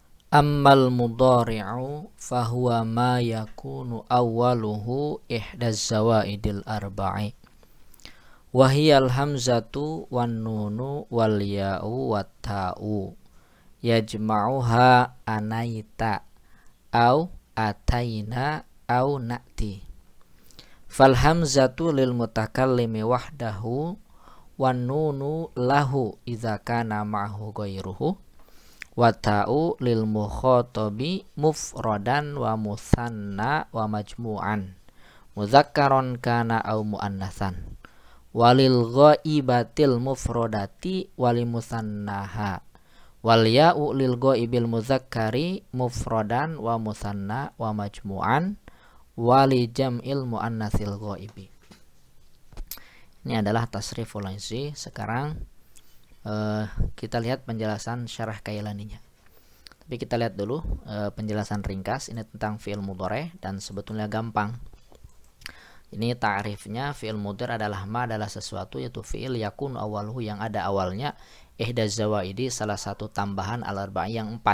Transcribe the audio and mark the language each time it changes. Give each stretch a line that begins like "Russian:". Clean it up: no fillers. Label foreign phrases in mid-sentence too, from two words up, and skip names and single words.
Arabic: أما المضارع فهو ما يكون أوله إحدى الزوائد الأربع وهي الهمزة والنون والياء والتاء يجمعها أنيت أو أتين أو نأتي. فالهمزة للمتكلم وحده والنون له إذا كان معه غيره والتاء للمخاطب مفردا ومثنى ومجموعا مذكرا كان أو مؤنثا وللغائبة المفردة ولمثناها والياء للغائب المذكر مفردا ومثنى ومجموعا ولجمع المؤنث الغائب.
Indonesian: Ini adalah
Arabic: تصريف اللازي.
Indonesian: Sekarang kita lihat penjelasan syarah Kailaninya. Tapi kita lihat dulu penjelasan ringkas. Ini tentang
Arabic: فعل مضارع
Indonesian: dan sebetulnya gampang. Ini ta'rifnya,
Arabic: فعل مضارع
Indonesian: adalah ma adalah sesuatu, yaitu
Arabic: فعل يكون أوله
Indonesian: yang ada awalnya
Arabic: إحدى الزوائد
Indonesian: salah satu tambahan al-arba'i yang 4.